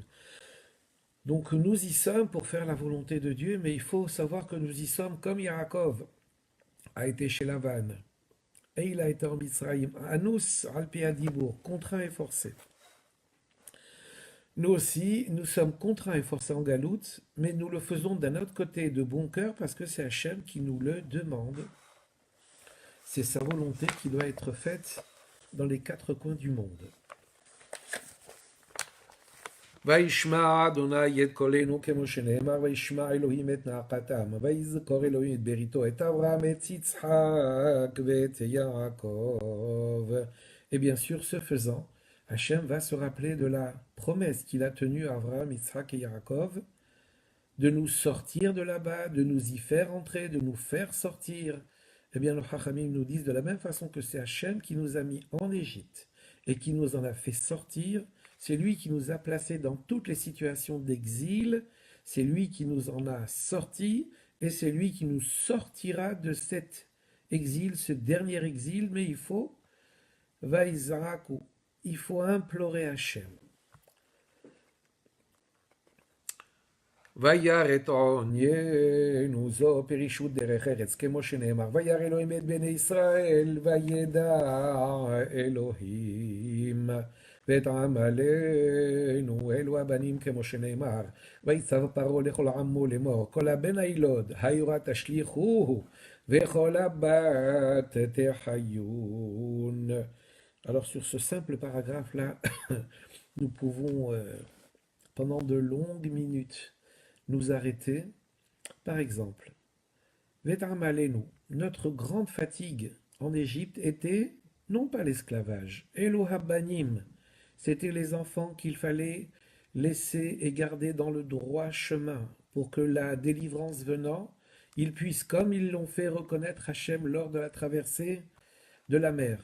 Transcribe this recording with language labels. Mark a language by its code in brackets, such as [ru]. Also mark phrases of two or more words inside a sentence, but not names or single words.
[fr] Donc nous y sommes pour faire la volonté de Dieu, mais il faut savoir que nous y sommes comme Yaakov a été chez Lavan, et il a été en Mitzrayim, [he] אנוס על פי הדיבור, [fr] contraint et forcé. Nous aussi, nous sommes contraints et forcés en galoute, mais nous le faisons d'un autre côté de bon cœur parce que c'est Hachem qui nous le demande. C'est sa volonté qui doit être faite dans les quatre coins du monde. [he] וישמע אדוני את קולנו כמו שנאמר, וישמע אלוהים את נאקתם, ויזכור אלוהים את בריתו, את אברהם, את יצחק ואת יעקב. [fr] Et bien sûr, ce faisant, Hachem va se rappeler de la promesse qu'il a tenue à Abraham, Yitzhak et Yaakov, de nous sortir de là-bas, de nous y faire entrer, de nous faire sortir. Eh bien, le Chachamim nous disent de la même façon que c'est Hachem qui nous a mis en Égypte et qui nous en a fait sortir. C'est lui qui nous a placés dans toutes les situations d'exil, c'est lui qui nous en a sortis, et c'est lui qui nous sortira de cet exil, ce dernier exil, mais il faut implorer Hachem. [he] וירא את עוניינו זו פרישות דרך ארץ, כמו שנאמר, וירא אלוהים את בני ישראל, וידע אלוהים. ואת עמלנו אלו הבנים כמו שנאמר, ויצב פרעה לכל עמו לאמור, כל הבן הילוד היורה תשליכוהו, וכל הבת תחיון. [fr] Alors sur ce simple paragraphe-là, nous pouvons pendant de longues minutes nous arrêter. Par exemple, [he] ואת עמלנו, [fr] notre grande fatigue en Égypte était non pas l'esclavage, Elohabanim, c'était les enfants qu'il fallait laisser et garder dans le droit chemin pour que la délivrance venant, ils puissent, comme ils l'ont fait, reconnaître Hachem lors de la traversée de la mer.